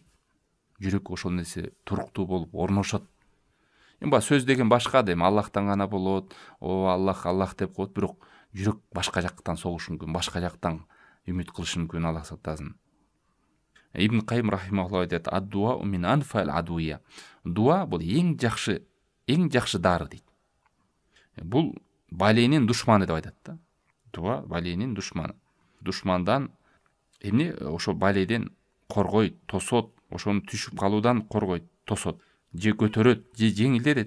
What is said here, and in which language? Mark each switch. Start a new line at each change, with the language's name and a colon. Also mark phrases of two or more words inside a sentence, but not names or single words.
Kyrgyz: Жүрөк ошол нерсе туруктуу болуп орношот. Эми сөз деген башка да, Аллахтан гана болот, Аллах деп коет, бирок жүрөк башка жактан согушу мүмкүн, башка жактан үмүт кылышы мүмкүн. Аллах сактасын. Ибн Кайым рахимахуллах айтат:
Arabic: "الدعاء من أنفع الأدوية."
Kyrgyz: Дуа бул эң жакшы дары дейт. Бул баленин душманы деп айтат да. Дуа баленин душманы. Душмандан эмне? Ошо баледен коргойт, тосот, ошону түшүп калуудан коргойт, тосот, же көтөрөт, же жеңилдетет.